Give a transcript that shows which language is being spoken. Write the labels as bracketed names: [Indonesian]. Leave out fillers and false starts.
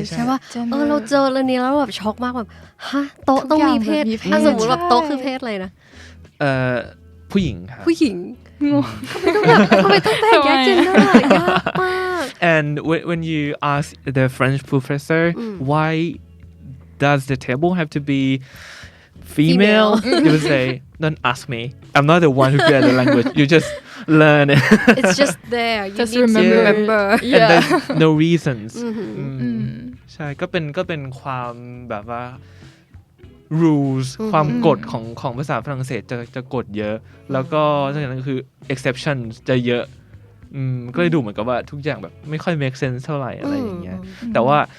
[Thai] ใช่ป่ะเราเจอเรื่องนี้แล้วแบบช็อกมากแบบฮะโต๊ะต้องมีเพศสมมติแบบโต๊ะคือเพศอะไรนะ ผู้หญิงครับ ผู้หญิงทำไมต้องแบ่งแยก gender ยากมาก [English] and when you ask the French professor why does the table have to be female you would say don't ask me I'm not the one who created the language you just learn it it's just there you just need remember and there's no reasons [Thai] ใช่ก็เป็นความแบบว่า rules ความกฎของภาษาฝรั่งเศสจะกฎเยอะแล้วก็นอกจากนั้นก็คือ exception จะเยอะก็เลยดูเหมือนกับว่าทุกอย่างแบบไม่ค่อย make sense เท่าไหร่อะไรอย่างเงี้ยแต่ว่า